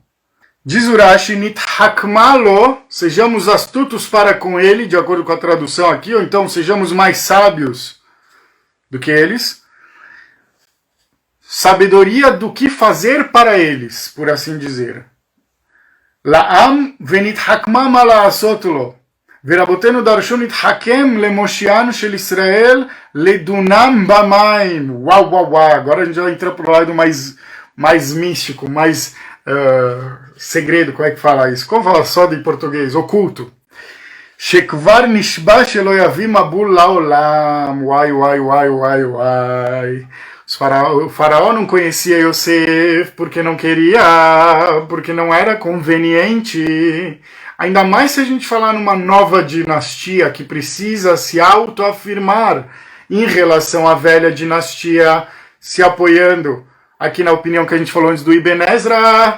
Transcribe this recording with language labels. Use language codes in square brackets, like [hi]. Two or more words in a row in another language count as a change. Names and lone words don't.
[pt] Diz Urashi, Nithakmalo, sejamos astutos para com ele, de acordo com a tradução aqui, ou então sejamos mais sábios do que eles. Sabedoria do que fazer para eles, por assim dizer. [he] לעם ונתחכמה מה לעשות לו. ורבותינו דרשו נתחכם למושיען של ישראל לדונם במים. [pt] Uau, uau, uau. Agora a gente já entra para o lado mais místico, mais segredo, como é que fala isso? Como fala só de português? Oculto. [he] שכבר נשבע שלא יביא מבול לעולם. [pt] Uai, uai, uai, uai, uai. O faraó não conhecia Yosef porque não queria, porque não era conveniente. Ainda mais se a gente falar numa nova dinastia que precisa se autoafirmar em relação à velha dinastia se apoiando aqui na opinião que a gente falou antes do Ibn Ezra.